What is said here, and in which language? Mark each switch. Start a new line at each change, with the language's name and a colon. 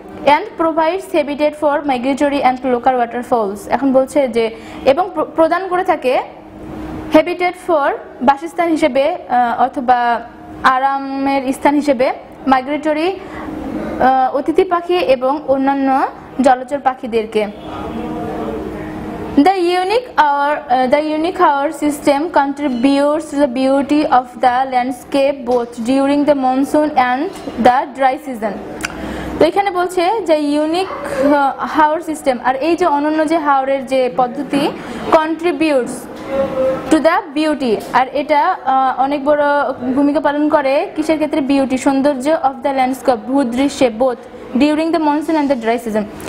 English: and provides habitat for migratory and local waterfalls,
Bangla: এখন বলছে যে এবং প্রদান করে থাকে হ্যাবিটেট ফর বাসস্থান হিসেবে অথবা আরামের স্থান হিসেবে মাইগ্রেটরি অতিথি পাখি এবং অন্যান্য জলচর পাখিদেরকে।
English: The unique Haor system contributes to the beauty of the landscape both during the monsoon and the dry season.
Bangla: তো এখানে বলছে যে ইউনিক হাওর সিস্টেম, আর এই যে অনন্য যে হাওরের যে পদ্ধতি, কন্ট্রিবিউটস টু দ্য বিউটি, আর এটা অনেক বড় ভূমিকা পালন করে কিসের ক্ষেত্রে, বিউটি, সৌন্দর্য, of the landscape, ভূদৃশ্যে,
English: Both during the monsoon and the dry season.